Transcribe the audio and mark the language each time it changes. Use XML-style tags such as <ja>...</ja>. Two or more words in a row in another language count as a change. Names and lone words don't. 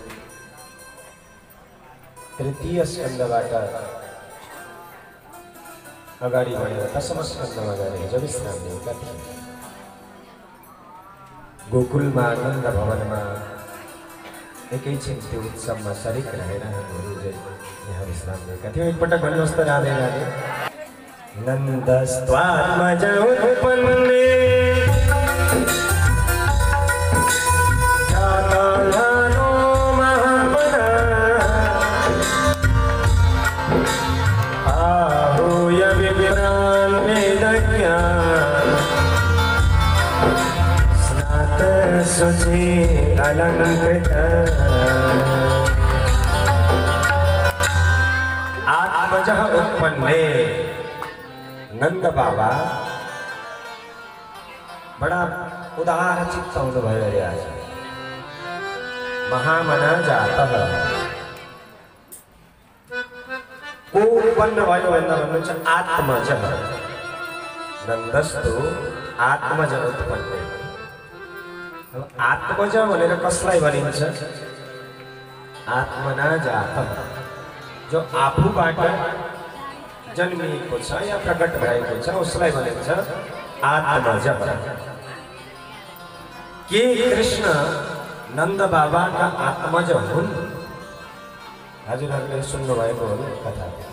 <ne>तृतीय स्कन्धबाट अगाडि बढेर दशम स्कन्धमा गएर हिजो विश्राम लिएका थिए। गोकुलमा आनन्द भवनमा एकैछिन त्यो उत्सवमा शरीक रहेर हामीहरू यहाँ विश्राम लिएका थियौँ। एकपटक भन्नुहोस् त राधे राधे।</ne> <sa>नन्दस्त्वात्मज उत्पन्ने जातायानो महामना आहूय विप्रान् वेदज्ञान् शुचि अलंकृत आत्मजः उत्पन्ने।</sa> <ne>नंद बाबा बड़ा उदार चित्त हुनुभयो। आज</ne> <sa>महामना जातः</sa> <ne>को उत्पन्न भयो भन्दा भन्नुहुन्छ आत्मजः।</ne> <sa>नन्दस्तु आत्मज उत्पन्ने।</sa> <ne>आत्मज भनेर कसलाई भनिन्छ?</ne> <sa>आत्मना जातः,</sa> <ne>जो आफूबाट जन्मिएको छ या प्रकट भएको छ उसलाई भनिन्छ आत्मज। के कृष्ण नन्द बाबाका आत्मज हुन्? हजुरहरूले सुन्नुभएको हो कथा।</ne>